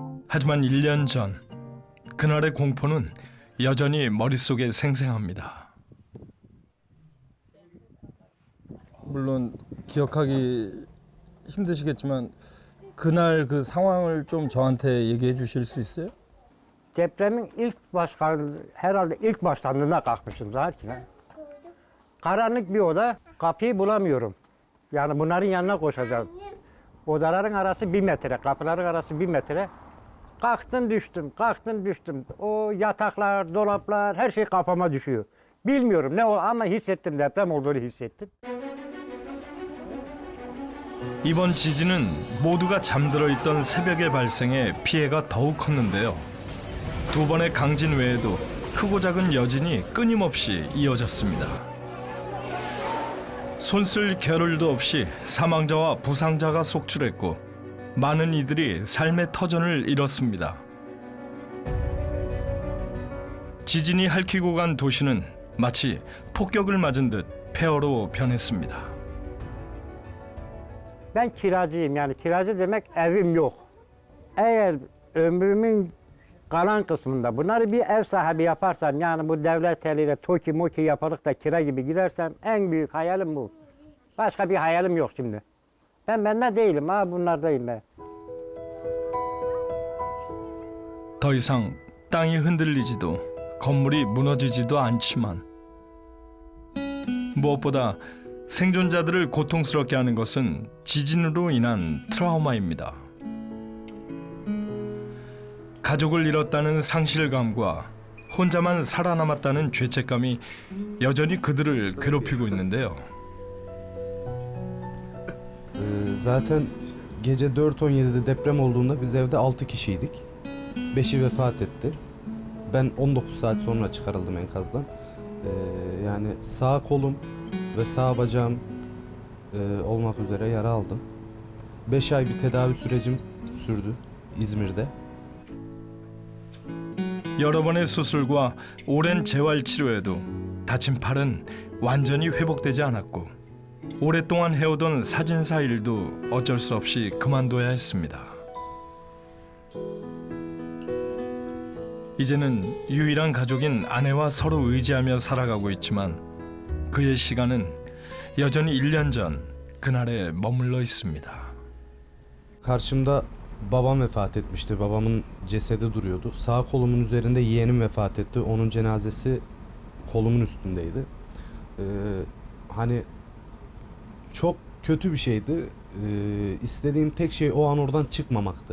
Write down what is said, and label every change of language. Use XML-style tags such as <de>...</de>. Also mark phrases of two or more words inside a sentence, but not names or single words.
<ko>하지만 1년 전 그날의 공포는 여전히 머릿속에 생생합니다. 물론 기억하기 힘드시겠지만 그날 그 상황을 좀 저한테 얘기해 주실 수 있어요?</ko> <tr>Depremin herhalde ilk başlandığında kalkmışım zaten. Karanlık bir oda, kapıyı bulamıyorum. Yani bunların yanına koşacağım. Odaların arası 1 metre, kapıların arası 1 metre. Kalktım düştüm. O yataklar, dolaplar, her şey kafama düşüyor. Bilmiyorum ne o ama hissettim, deprem olduğunu hissettim.</tr> <ko>이번 지진은 모두가 잠들어 있던 새벽에 발생해 피해가 더욱 컸는데요. 2번의 강진 외에도 크고 작은 여진이 끊임없이 이어졌습니다. 손쓸 겨를도 없이 사망자와 부상자가 속출했고 많은 이들이 삶의 터전을 잃었습니다. 지진이 핥히고 간 도시는 마치 폭격을 맞은 듯 폐허로 변했습니다.</ko> <tr>Ben kiracıyım, yani kiracı demek evim yok. Eğer ömrümün kalan kısmında bunları bir ev sahibi yaparsam, yani bu devlet eliyle TOKİ MOKİ yaparak da kira gibi gidersem en büyük hayalim bu. Başka bir hayalim yok şimdi. Ben bende değilim, bunlardayım ben.</tr> <ko>더 이상 땅이 흔들리지도 건물이 무너지지도 않지만 무엇보다 생존자들을 고통스럽게 하는 것은 지진으로 인한 트라우마입니다. 가족을 잃었다는 상실감과 혼자만 살아남았다는 죄책감이 여전히 그들을 괴롭히고 있는데요.</ko> <tr>Zaten gece 4.17'de deprem olduğunda biz evde 6 kişiydik. 5'i vefat etti. Ben 19 saat sonra çıkarıldım enkazdan. Yani sağ kolum ve sağ bacağım olmak üzere yara aldım. 5 ay bir tedavi sürecim sürdü İzmir'de.</tr> <ko>여러 번의 수술과 오랜 재활 치료에도 다친 팔은 완전히 회복되지 않았고 오랫동안 해오던 사진사 일도 어쩔 수 없이 그만둬야 했습니다. 이제는 유일한 가족인 ane와 서로 의지하며 살아가고 있지만 그의 시간은 여전히 1년 전 그날에 머물러 있습니다.</ko> <tr>Karşımda babam vefat etmişti. Babamın cesedi duruyordu. Sağ kolumun üzerinde yeğenim vefat etti. Onun cenazesi kolumun üstündeydi. Hani çok kötü bir şeydi. İstediğim tek şey o an oradan çıkmamaktı.</tr>